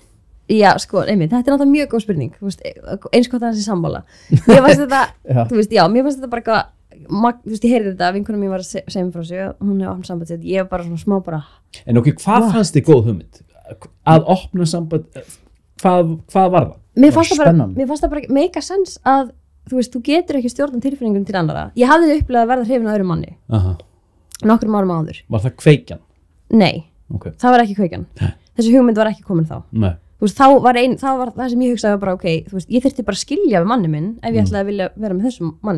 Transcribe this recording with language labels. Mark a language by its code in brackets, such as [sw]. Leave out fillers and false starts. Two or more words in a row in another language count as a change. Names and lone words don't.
[is] Já, sko, einmitt, þetta er náttúrulega mjög góð spurning, eins hvort hann sé sammála. Mér fannst þetta, mér fannst þetta bara eitthvað, ég heyrði þetta, vinkonum mín var að segja mér frá sig, hún hefði opnað samband sitt, ég var bara svona smá bara... En hvað fannst þið góð hugmynd? Að opna samband, hvað var það? Mér fannst það bara [en] make a sense [is] að, þú getur ekki stjórna tilfinningum til annara. Ég hafði upplegað að verða hrifin af öðrum manni, nokkrum árum áður. Var það kveikjan? Nei, það var ekki kveikjan. Þessi hugmynd var ekki komin þá. Nei. Þá var það sem ég hugsaði bara, ég þyrfti bara að skilja við manni minn ef ég ætlaði að vilja vera með þessum manni.